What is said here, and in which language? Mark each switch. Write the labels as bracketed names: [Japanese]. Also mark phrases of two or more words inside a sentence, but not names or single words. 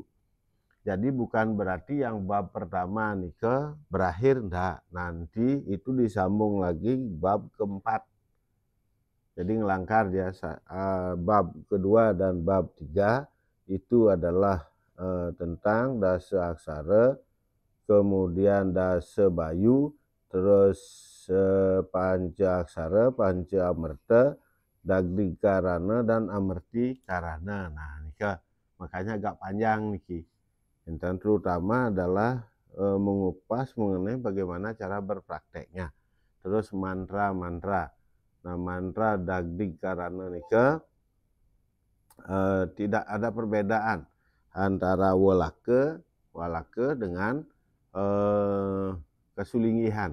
[Indonesian] Jadi bukan berarti yang bab pertama nika berakhir, enggak. Nanti itu disambung lagi bab keempat. Jadi ngelangkar ya, bab kedua dan bab 3 itu adalah tentang Dasa Aksara, kemudian Dasa Bayu, terus Panca Aksara, Panca Amerta, Dagdi Karana, dan Amerti Karana. Nah, nika makanya agak panjang niki. Dan terutama adalah mengupas mengenai bagaimana cara berprakteknya. Terus mantra-mantra. Nah, mantra Dagdi Karana nika tidak ada perbedaan antara walake dengan kesulingihan.